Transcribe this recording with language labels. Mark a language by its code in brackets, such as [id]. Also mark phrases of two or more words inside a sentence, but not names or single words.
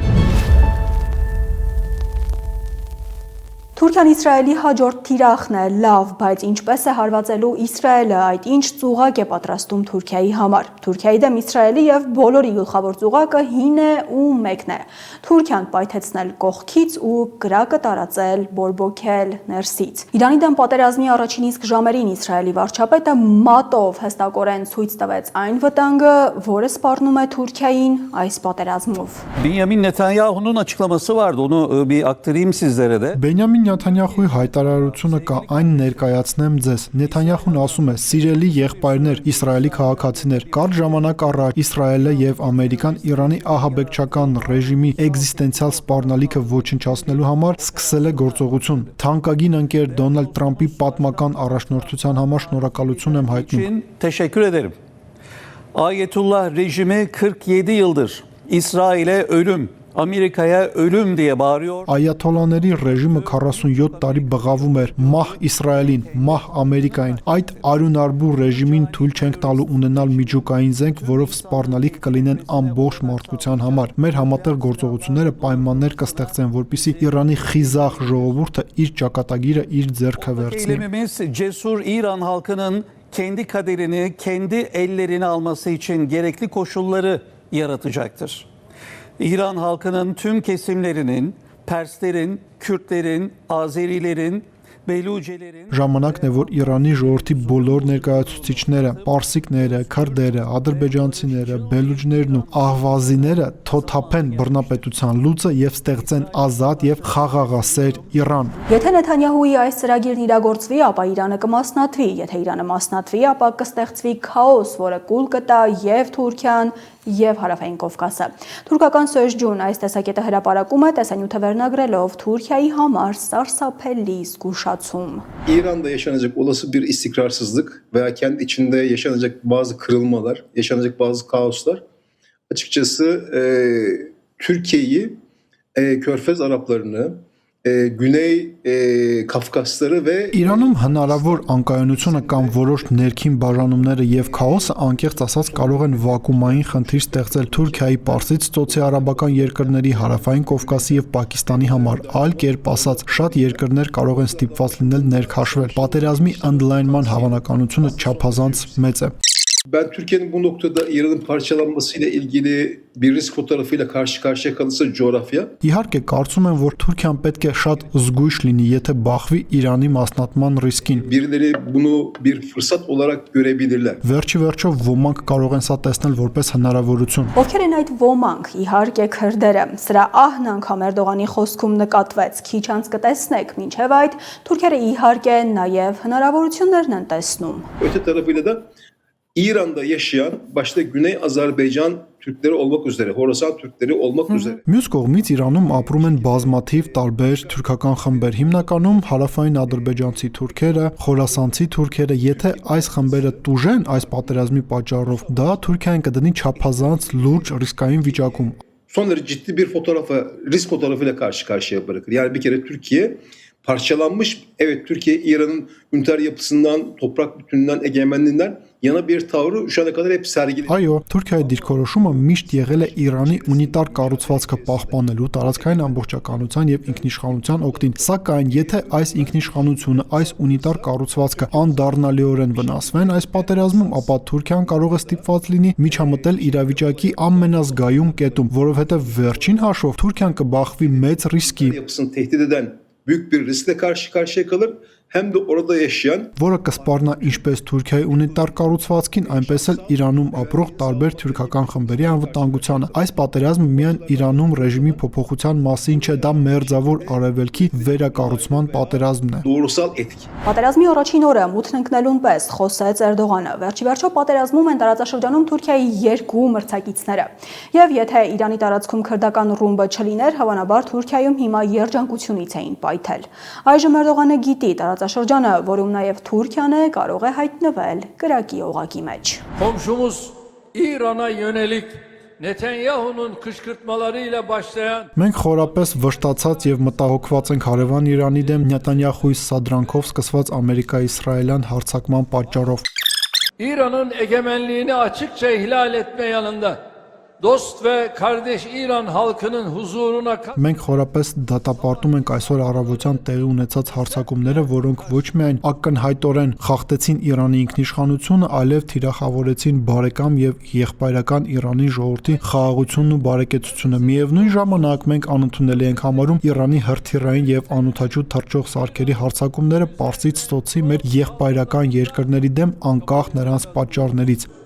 [hy] Թուրքիան Իսրայելի հաջորդ թիրախն է, լավ, բայց ինչպես է հարվածելու Իսրայելը, այդ ինչ ծուղակ է պատրաստում Թուրքիայի համար։ Թուրքիայի դեմ Իսրայելի եւ բոլորի գլխավոր ծուղակը հին է ու մեկն է։ Թուրքիան պայթեցնել կողքից ու կրակը տարածել, բորբոքել ներսից։ Իրանի դեմ պատերազմի առաջին իսկ ժամերին Իսրայելի վարչապետը մատով հստակորեն ցույց տվեց այն վտանգը, որը սպառնում է Թուրքիային այս պատերազմով։ [tr] Benjamin Netanyahu'nun açıklaması vardı. Onu bir aktarayım sizlere de. [hy] Բենյամին Նեթանյահուի հայտարարությունը կա, այն ներկայացնեմ ձեզ։ Նեթանյահուն ասում է. «Սիրելի եղբայրներ, Իսրայելի քաղաքացիներ, կարճ ժամանակ առաջ Իսրայելը եւ Ամերիկան Իրանի ահաբեկչական ռեժիմի էգզիստենցիալ սպառնալիքը ոչնչացնելու համար սկսել է գործողություն։ Թանկագին ընկեր Դոնալդ Թրամփի պատմական առաջնորդության համար շնորհակալություն եմ հայտնում»։ [tr] Teşekkür ederim. Ayetullah rejimi 47 yıldır İsrail'e ölüm, Amerika'ya ölüm diye bağırıyor. [hy] Այաթոլաների ռեժիմը 47 տարի բղավում էր մահ Իսրայելին, մահ Ամերիկային։ Այդ արյունարբու ռեժիմին թույլ չենք տալու ունենալ միջուկային զենք, որով սպառնալիք կլինեն ամբողջ մարդկության համար։ Մեր համատեղ գործողությունները պայմաններ կստեղծեն, որպեսզի Իրանի խիզախ ժողովուրդը իր ճակատագիրը իր ձեռքը վերցնի։ [tr] Eylemimiz cesur İran halkının kendi kaderini kendi ellerine alması için gerekli koşulları yaratacaktır. İran halkının tüm kesimlerinin, Perslerin, Kürtlerin, Azerilerin, Belucelerin [hy] Ժամանակն է, որ Իրանի ժողովրդի բոլոր ներկայացուցիչները, պարսիկները, քրդերը, ադրբեջանցիները, բելուջներն ու ահվազիները թոթափեն բռնապետության լուծը եւ ստեղծեն ազատ եւ խաղաղասեր Իրան։ Եթե Նեթանյահուի այս ծրագիրն իրագործվի, ապա Իրանը կմասնատվի, եթե Իրանը մասնատվի, ապա կստեղծվի քաոս, որը կուլ կտա եւ Թուրքիան եւ Հարավային Կովկասը։ Թուրքական Սոյժջուն այս տեսակետը հրապարակում է տեսանյութը վերնագրելով Թուրքիայի համար սարսափելի զգուշացում։ [tr] İran'da yaşanacak olası bir istikrarsızlık veya kendi içinde yaşanacak bazı kırılmalar, yaşanacak bazı kaoslar açıkçası Türkiye'yi, Körfez Araplarını, Güney Kafkasları ve [hy] Իրանում հնարավոր անկայունությունը կամ որոշ ներքին բաժանումները եւ քաոսը անկեղծ ասած կարող են վակուումային խնդիր ստեղծել Թուրքիայի, Պարսից ծոցի արաբական երկրների, Հարավային Կովկասի եւ Պակիստանի համար։ Այլ կերպ ասած, շատ երկրներ կարող են ստիպված լինել ներքաշվել։ Պատերազմի ընդլայնման հավանականությունը չափազանց մեծ է։ [tr] Ben Türkiye'nin bu noktada İran'ın parçalanmasıyla ilgili bir risk fotoğrafıyla karşı karşıya kalırsa coğrafya. [hy] Իհարկե, կարծում եմ, որ Թուրքիան պետք է շատ զգույշ լինի, եթե բախվի Իրանի մասնատման ռիսկին։ [tr] Birileri bunu bir fırsat olarak görebilirler. [hy] Վերջի վերջով ոմանք կարող են սա տեսնել որպես հնարավորություն։ Ովքեր են այդ ոմանք, իհարկե քրդերը։ Սրա ահն անգամ Էրդողանի խոսքում նկատվեց։ Քիչ անց կտեսնեք, մինչև այդ թուրքերը իհարկե նաև հնարավորություններն են տեսնում։ [tr] Öte tarafıyla da İran'da yaşayan başta Güney Azerbaycan Türkleri olmak üzere, Horasan Türkleri olmak üzere. [hy] Մյուս կողմից Իրանում ապրում են բազմաթիվ տարբեր թուրքական խմբեր, հիմնականում հարավային ադրբեջանցի թուրքերը, խորասանցի թուրքերը, եթե այս խմբերը տուժեն այս պատերազմի պատճառով, դա Թուրքիան կդնի չափազանց լուրջ ռիսկային վիճակում։ [tr] Son derece ciddi bir risk fotoğrafıyla karşı karşıya bırakır. Yani bir kere Türkiye parçalanmış, evet Türkiye İran'ın üniter yapısından, toprak bütününden, egemenliğinden yana bir tavrı şu ana kadar hep sergiledi. [hy] Այո, Թուրքիայի դիրքորոշումը միշտ եղել է Իրանի ունիտար կառուցվածքը պահպանելու, տարածքային ամբողջականության եւ ինքնիշխանության օգտին։ Սակայն, եթե այս ինքնիշխանությունը, այս ունիտար կառուցվածքը անդառնալիորեն վնասվեն այս պատերազմում, ապա Թուրքիան կարող է ստիպված լինի միջամտել իրավիճակի ամենազգայուն կետում, որովհետեւ վերջին հաշվով Թուրքիան կբախվի մեծ ռիսկի, [tr] Yapısını tehdit eden büyük bir riskle karşı karşıya kalır. Hem de orada yaşayan, [hy] որը կսպառնա ինչպես Թուրքիայի ունիտար կառուցվածքին, այնպես էլ Իրանում ապրող տարբեր թուրքական խմբերի անվտանգությանը։ Այս պատերազմը միայն Իրանում ռեժիմի փոփոխության մասին չէ, դա մերձավոր արևելքի վերակառուցման պատերազմն է։ [tr] doğrusal etki. [hy] Պատերազմի առաջին օրը մութն ընկնելուն պես խոսեց Էրդողանը։ Վերջի վերջո պատերազմում են տարածաշրջանում Թուրքիայի երկու մրցակիցները։ Եվ եթե Իրանի տարածքում քրդական ռումբը չլիներ, հավանաբար Թուրքիայում հիմա երջանկությունից էին պայթել։ Այժմ Էրդողանը գիտի տարածաշրջանը, որում նաև Թուրքիան է, կարող է հայտնվել կրակի օղակի մեջ։ [tr] Komşumuz İran'a yönelik Netanyahu'nun kışkırtmalarıyla başlayan [hy] Մենք խորապես վշտացած եւ մտահոգված ենք հարևան Իրանի դեմ Նետանյախուի սադրանքով սկսված Ամերիկա-Իսրայելյան հարձակման պատճառով։ [tr] İran'ın egemenliğini açıkça ihlal etme yanında dost ve kardeş İran halkının huzuruna [hy] Մենք խորապես դատապարտում ենք այսօր առավոտյան տեղի ունեցած հարձակումները, որոնք ոչ միայն ակնհայտորեն խախտեցին Իրանի ինքնիշխանությունը, այլև թիրախավորեցին բարեկամ եւ եղբայրական Իրանի ժողովրդի խաղաղությունն ու բարեկեցությունը։ Միևնույն ժամանակ մենք անընդունելի ենք համարում Իրանի հրթիռային եւ անօդաչու թռչող սարքերի հարձակումները Պարսից ծոցի մեր եղբայրական երկրների դեմ անկախ նրանց պատճառներից։